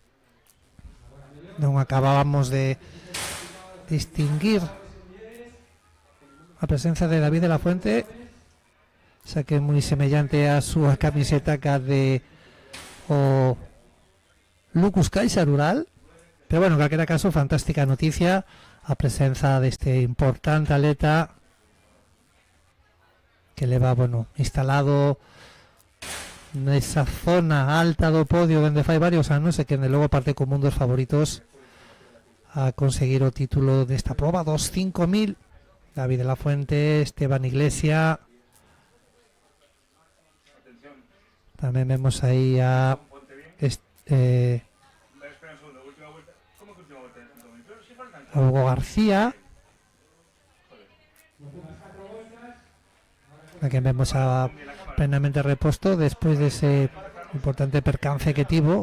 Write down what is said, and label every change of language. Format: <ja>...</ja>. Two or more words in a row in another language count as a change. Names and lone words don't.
<es>No acabábamos de distinguir la presencia de David de la Fuente, esa que es muy semejante a su camiseta que de o Lucus Caixa Rural, pero bueno, en cualquier caso, fantástica noticia a presencia de este importante atleta que le va,</es> <gl>bueno, instalado nesa zona alta do podio donde fai varios anos e que de logo parte como un dos favoritos a conseguir o título desta prova dos 5000.</gl> <es>David de la Fuente, Esteban Iglesia.</es> <gl>Tamén vemos aí</gl> <es>a Hugo García, a quien vemos a plenamente repuesto después de ese importante percance que tuvo.</es>